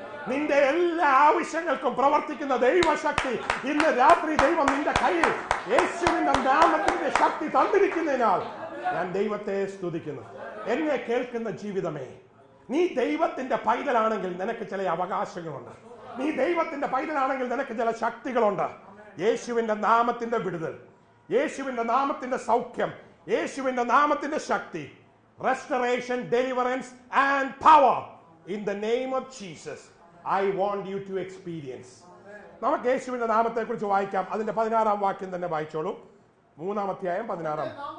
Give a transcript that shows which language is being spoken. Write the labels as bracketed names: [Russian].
[Malayalam] നിന്റെ എല്ലാ ആവശ്യങ്ങൾക്കും പ്രവർത്തിക്കുന്ന ദൈവശക്തി ഇന്ന് രാത്രി ദൈവം നിന്റെ കയ്യിൽ യേശുവിന്റെ നാമത്തിന്റെ ശക്തി തന്നിരിക്കുന്നതിനാൽ ഞാൻ ദൈവത്തെ സ്തുതിക്കുന്നു. എന്നെ കേൾക്കുന്ന ജീവിതമേ, നീ ദൈവത്തിന്റെ പൈതലാണെങ്കിൽ നിനക്ക് ചില അവകാശങ്ങളുണ്ട്. നീ ദൈവത്തിന്റെ പൈതലാണെങ്കിൽ നിനക്ക് ചില ശക്തികളുണ്ട്. യേശുവിന്റെ നാമത്തിന്റെ വിടുതൽ, യേശുവിന്റെ നാമത്തിന്റെ സൗഖ്യം, യേശുവിന്റെ നാമത്തിന്റെ ശക്തി, [English] restoration, deliverance and power in the name of Jesus I want you to experience. [Malayalam] നമുക്ക് യേശുവിന്റെ നാമത്തെ കുറിച്ച് വായിക്കാം. അതിന്റെ 16-ാം വാക്യം തന്നെ വായിച്ചോളൂ. 3-ാം അധ്യായം 16-ാം.